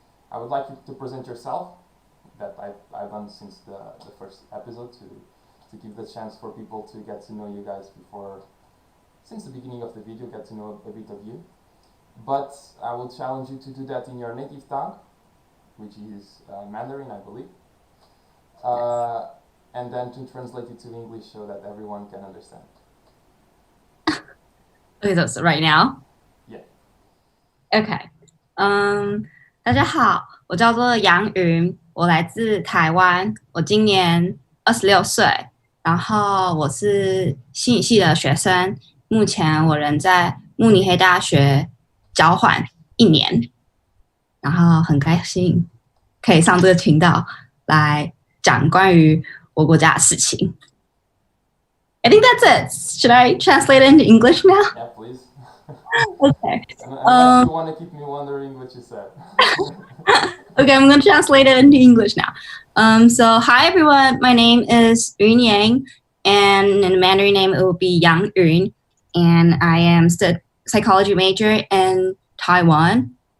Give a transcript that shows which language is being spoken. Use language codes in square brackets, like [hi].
[en] I would like you to present yourself, that I've done since the first episode, to give the chance for people to get to know you guys before, since the beginning of the video, get to know a bit of you. But I will challenge you to do that in your native tongue, which is Mandarin, I believe, and then to translate it to English so that everyone can understand. Okay, so right now. Yeah. [zh] OK，大家好，我叫做杨云，我来自台湾，我今年26岁，然后我是心理系的学生，目前我人在慕尼黑大学交换1年，然后很开心可以上这个频道来讲关于我国家的事情。 [en] I think that's it. Should I translate it into English now? Yeah, please. Okay. Unless you want to keep me wondering what you said. Okay, I'm going to translate it into English now. So, hi everyone. My name is Yun Yang, and in the Mandarin name it will be Yang Yun, and I am psychology major in Taiwan.